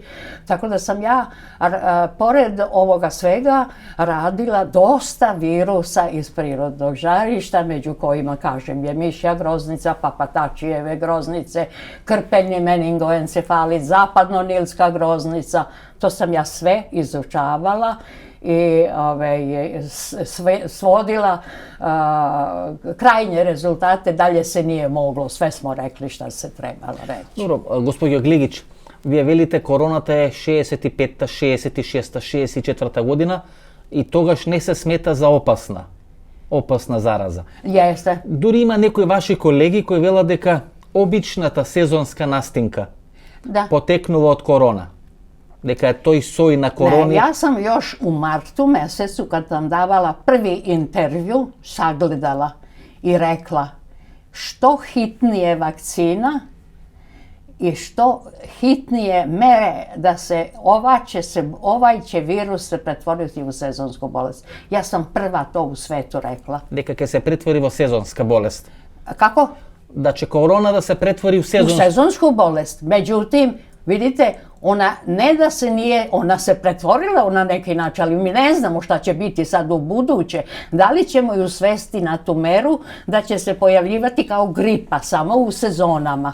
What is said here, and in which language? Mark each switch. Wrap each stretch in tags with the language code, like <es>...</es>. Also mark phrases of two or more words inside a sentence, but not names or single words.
<sr>Tako da sam ja, pored ovoga svega, radila dosta virusa iz prirodnog žarišta, među kojima, kažem, je mišja groznica, papatačijeve groznice, krpeljni meningoencefalit, zapadno-nilska groznica. To sam ja sve izučavala i svodila krajnje rezultate, dalje se nije moglo, sve smo rekli šta se trebalo reći. Dobro, gospođo Gligić,</sr> <mk>вие велите короната е 65-та, 66-та, 64-та година и тогаш не се смета за опасна зараза.</mk> <sr>Jeste.</sr> <mk>Дури има некои ваши колеги кои велат дека обичната сезонска настинка потекнува од корона. Дека е тој сој на корони.</mk> <sr>Ne, ja sam još u martu mesecu, kad sam davala prvi intervju, sagledala i rekla što hitnije vakcina i što hitnije mere da se ovaj će virus se pretvoriti u sezonsku bolest. Ja sam prva to u svetu rekla.</sr> <mk>Дека ќе се претвори во сезонска болест.</mk> <sr>Kako? Da će korona da se pretvori u sezonsku bolest. Međutim, vidite, ona ne da se nije, ona se pretvorila na neki način, ali mi ne znamo šta će biti sad u buduće. Da li ćemo ju svesti na tu meru da će se pojavljivati kao gripa samo u sezonama.</sr>